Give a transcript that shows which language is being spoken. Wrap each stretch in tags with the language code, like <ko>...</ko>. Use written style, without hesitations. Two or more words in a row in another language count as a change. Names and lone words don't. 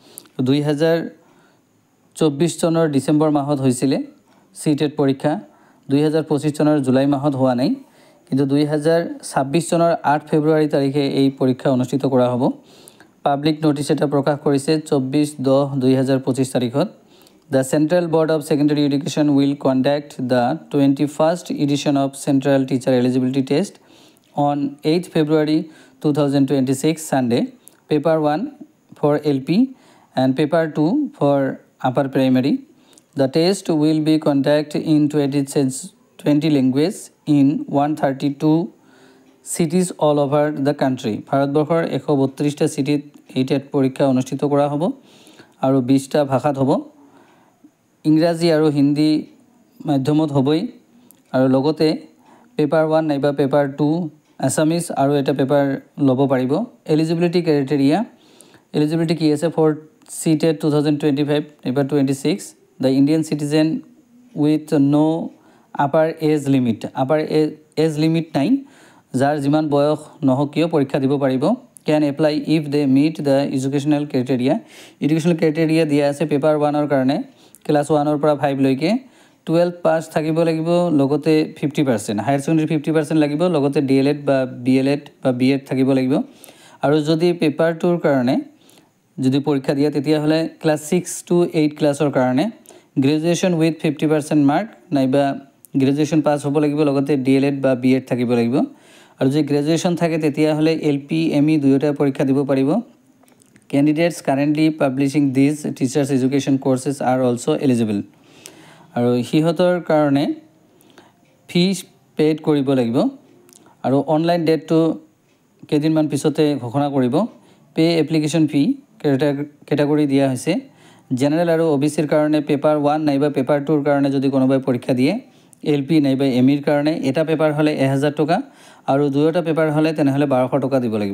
<as>2024 চনৰ ডিসেম্বৰ মাহত হৈছিল সিটেট পৰীক্ষা। 2025 চনৰ জুলাই মাহত হোৱা নাই, কিন্তু 2026 চনৰ 8 ফেব্ৰুৱাৰী তাৰিখে এই পৰীক্ষা অনুষ্ঠিত কৰা হ'ব।</as> <en>public notice</en> <as>এটা প্ৰকাশ কৰিছে 24/10/2025 তাৰিখত।</as> <en>The Central Board of Secondary Education will conduct the 21st edition of Central Teacher Eligibility Test on 8 February 2026 Sunday. Paper 1 for LP and Paper 2 for Upper Primary. The test will be conducted in 20 languages in 132 cities all over the country.</en> <as>ভাৰতবৰ্ষৰ 132টা সিটিত এই টেট পৰীক্ষা অনুষ্ঠিত কৰা হ'ব আৰু 20টা ভাষাত হ'ব। ইংৰাজী আৰু হিন্দী মাধ্যমত হ'বই আৰু লগতে পেপাৰ 1 নাইবা পেপাৰ 2 আসামিজ আৰু এটা পেপাৰ ল'ব পাৰিব।</as> <en>eligibility criteria eligibility</en> <as>কি আছে</as> <en>for CTET 2025 নাইবা 26 the Indian citizen with no upper age limit। upper age limit</en> <as>নাই, যাৰ যিমান বয়স নহওক কিয় পৰীক্ষা দিব পাৰিব।</as> <en>can apply if they meet the educational criteria. Educational criteria</en> <as>দিয়া আছে পেপাৰ 1 ৰ কাৰণে ক্লাস 1 ৰ পৰা 5 লৈকে 12 পাস থাকিব লাগিব, লগতে 50%</as> <en>higher secondary</en> <as>50% লাগিব, লগতে ডিএলএড বা বিএলএড বা বিএড থাকিব লাগিব। আৰু যদি পেপাৰ 2 ৰ কাৰণে যদি পৰীক্ষা দিয়া তেতিয়া হলে ক্লাস 6 to 8 ক্লাসৰ কাৰণে</as> <en>graduation with 50% mark</en> <as>নাইবা</as> <en>graduation pass</en> <as>হ'ব লাগিব, লগতে ডিএলএড বা বিএড থাকিব লাগিব। আৰু যদি গ্ৰেজুৱেচন থাকে তেতিয়া হলে এলপি এমই দুয়োটা পৰীক্ষা দিব পাৰিব।</as> <en>Candidates currently publishing these teachers education courses are also eligible.</en> <as>আৰু হিহঁতৰ কাৰণে</as> <en>fees paid</en> <as>কৰিব লাগিব আৰু অনলাইন ডেটটো কেইদিনমান পিছতে ঘোষণা কৰিব।</as> <en>pay application fee category</en> <as>দিয়া হৈছে। জেনাৰেল আৰু ওবিসিৰ কাৰণে পেপাৰ 1 নাইবা পেপাৰ 2 ৰ কাৰণে যদি কোনোবাই পৰীক্ষা দিয়ে এলপি নাইবা এমিৰ কাৰণে এটা পেপাৰ হলে 1000 টকা আৰু দুয়োটা পেপাৰ হলে তেনেহলে 1200 টকা দিব লাগিব।</as>